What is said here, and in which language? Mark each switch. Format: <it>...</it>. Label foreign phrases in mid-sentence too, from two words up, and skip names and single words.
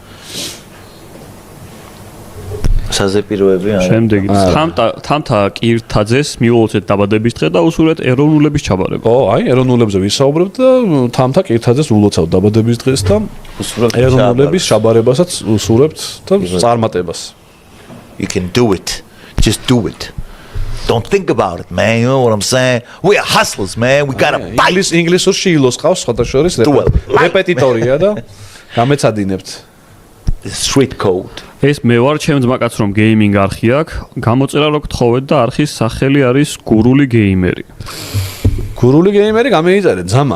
<ka>საზეპიროები არა. შემდეგი თამთა კირთაძეს მიულოცეთ დაბადების დღე და უსურვეთ ეროვნულების ჩაბარება. აი ეროვნულებზე ვისაუბრებთ და თამთა კირთაძეს ულოცავ დაბადების დღეს და ეროვნულების ჩაბარებასაც უსურვებთ და წარმატებას.</ka> <en>You can do it. Just do it. Don't think about it, man. You know what I'm saying? We are hustlers, man. We got to fight.</en> <ka>ინგლისურში ილოს ყავს სხვათა შორის რეპეტიტორია და გამეცადინებთ.</ka> <en>Street code.</en> <ka>ეს მე ვარ ჩემს ძმაკაც რომ გეიმინგ არხი აქვს, გამოწერა რო გთხოვეთ და არხის სახელი არის გურული გეიმერი. გურული გეიმერი გამეიწერე ძამა.</ka>